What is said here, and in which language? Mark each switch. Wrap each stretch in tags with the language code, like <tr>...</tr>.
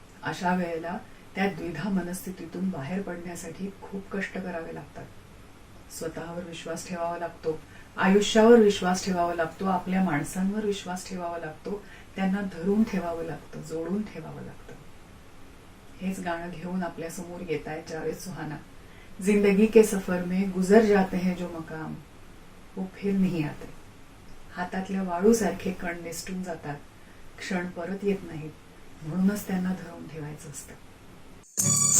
<mr>अशा वेळेला त्या द्विधा मनस्थितीतून बाहेर पडण्यासाठी खूप कष्ट करावे लागतात. स्वतःवर विश्वास ठेवावा लागतो, आयुष्यावर विश्वास ठेवावा लागतो, आपल्या माणसांवर विश्वास ठेवावा लागतो, त्यांना धरून ठेवावं लागतं, जोडून ठेवावं लागतं. हेच गाणं घेऊन आपल्या समोर येत आहे जावेद सुहाना.</mr> <hi>जिंदगी के सफर में गुजर जाते हैं जो मकाम, वो फिर नहीं आते.</hi> <mr>हातातल्या वाळूसारखे कण निसटून जातात, क्षण परत येत नाहीत, म्हणूनच त्यांना धरून ठेवायचं असतं.</mr>